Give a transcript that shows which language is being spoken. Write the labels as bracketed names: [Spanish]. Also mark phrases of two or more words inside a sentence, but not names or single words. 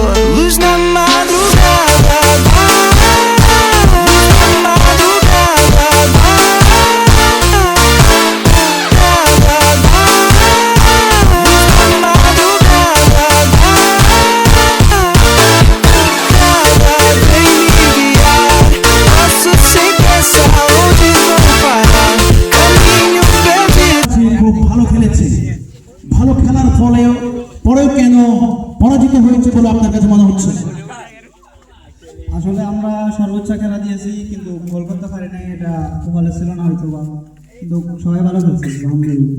[Portuguese] Luz na madrugada, luz na madrugada, vem me guiar. Passo sem pensar onde vou parar, caminho perdido. [Bangla] খুব ভালো খেলেছে, ভালো খেলার ফলেও পরেও কেন পরাজিত হয়েছে বলে আপনার কাছে মনে হচ্ছে? আসলে আমরা সর্বোচ্চ খেলা দিয়েছি, কিন্তু গোল করতে পারি নাই। এটা ভালো ছিল না হয়তো বা, কিন্তু সবাই ভালো খেলছে আলহামদুলিল্লাহ।